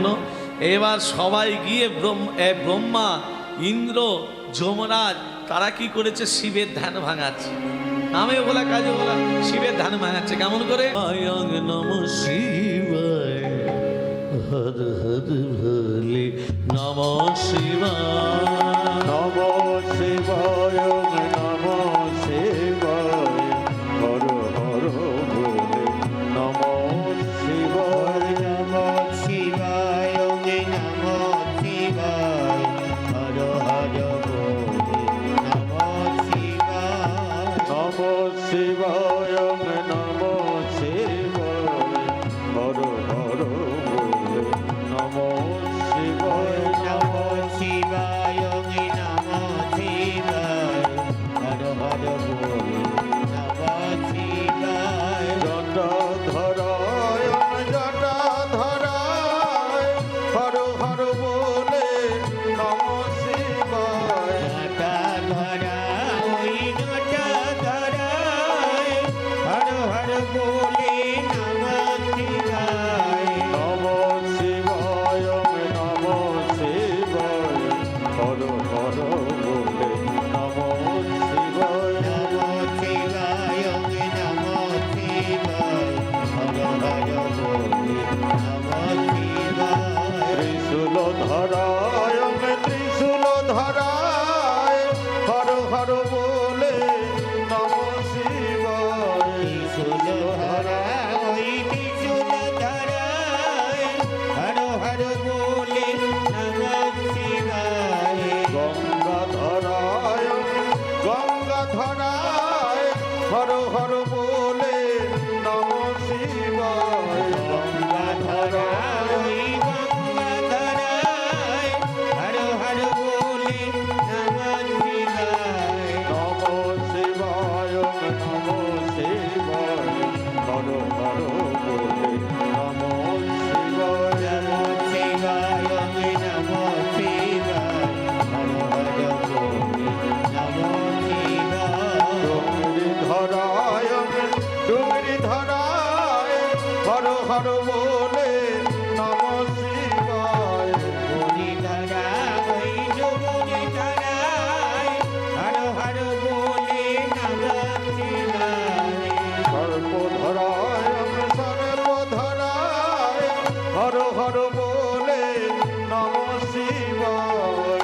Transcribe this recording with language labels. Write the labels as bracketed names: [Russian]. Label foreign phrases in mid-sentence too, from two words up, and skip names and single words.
[Bangla] এবার সবাই গিয়ে ব্রহ্মা, ইন্দ্র, যমরাজ তারা কি করেছে? শিবের ধ্যান ভাঙাচ্ছে। নামেও ভোলা, কাজে ভোলা, শিবের ধ্যান ভাঙাচ্ছে। কেমন করে? [Sanskrit] আয়ং নম শিবায়, হর হর ভোলে নম শিবায়। নমো শিবায় নমো শিবায় হর হর ভোলে নমো শিবায় নমো শিবায় নমো শিবায় হর হর ভোলে নমো শিবায় নমো শিবায় নমো শিবায় হর হর ভোলে নমো শিবায় নমো শিবায় নমো শিবায় হর হর ভোলে নমো শিবায় জটাধরায় জটাধরায় হর হর ভোলে নমো শিবায় জটাধরায় ওই জটাধরায় হর হর ভোলে নমো শিবায় নমো শিবায় নমো শিবায় হর হর ভোলে নমো শিবায় নমো শিবায় নমো শিবায় হর হর ভোলে নমো শিবায় ত্রিশূল ধরায় ত্রিশূল ধরায় হর হর ভোলে নমো শিবায় ত্রিশূল ধরায় ওই ত্রিশূল ধরায় হর হর ভোলে নমো শিবায় গঙ্গা ধরায় গঙ্গা ধরায় হর হর ভোলে নমো শিবায় গঙ্গা ধরায় ওই গঙ্গা ধরায় হর হর ভোলে নমো শিবায় নমো শিবায় নমো শিবায় হর হর ভোলে নমো শিবায় নমো শিবায় নমো শিবায় হর হর ভোলে নমো শিবায় ডুংরি ধরায় ডুংরি ধরায় হর হর ভোলে নমো শিবায় ডুংরি ধরায় ওই ডুংরি ধরায় হর হর ভোলে নমো শিবায় সর্প ধরায় সর্প ধরায় হর হর ভোলে নমো শিবায়